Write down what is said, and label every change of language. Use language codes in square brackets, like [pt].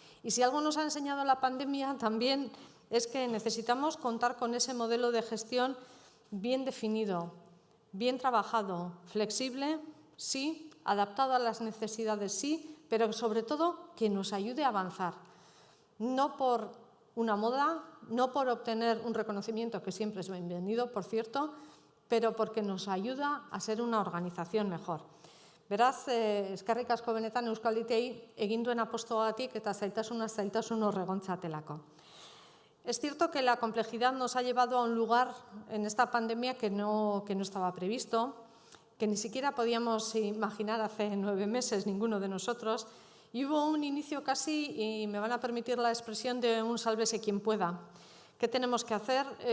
[es] Y si algo nos ha enseñado la pandemia también es que necesitamos contar con ese modelo de gestión bien definido, bien trabajado, flexible, sí, adaptado a las necesidades, sí, pero sobre todo que nos ayude a avanzar. No por una moda, no por obtener un reconocimiento, que siempre es bienvenido, por cierto, pero porque nos ayuda a ser una organización mejor. [eu] Beraz, eskerrik asko benetan Euskalditei egin duen apostoagatik eta zailtasun horregontzatelako. [es] Es cierto que la complejidad nos ha llevado a un lugar en esta pandemia que no estaba previsto, que ni siquiera podíamos imaginar hace 9 meses ninguno de nosotros, y hubo un inicio casi, y me van a permitir la expresión, de un sálvese quien pueda. ¿Qué tenemos que hacer?